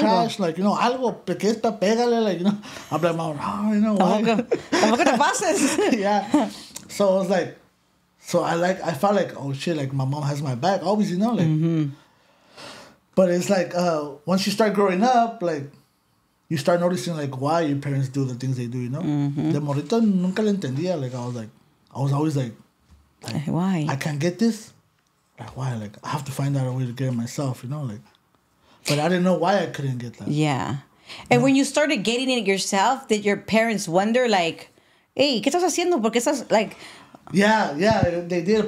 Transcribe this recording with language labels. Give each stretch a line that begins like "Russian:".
English: trash, like, you know,
Spanish: algo, que es pa' pégale,
English: like, you know, I'm like, mom, oh, you know, why?
Spanish: Tampoco te pases.
English: Yeah. So I was like, I felt like, oh shit, like my mom has my back, always, you know, like. But it's like, once you start growing up, like, you start noticing like why your parents do the things they do, you know.
Spanish: De morrito nunca le entendía.
English: Like I was always like, Why? I can't get this. Like why? Like I have to find out a way to get it myself, you know. Like, but I didn't know why I couldn't get that. Yeah. And when you started getting it yourself, did your parents wonder, like, hey,
Spanish: ¿qué estás haciendo? Porque estás, like...
English: Yeah, they did.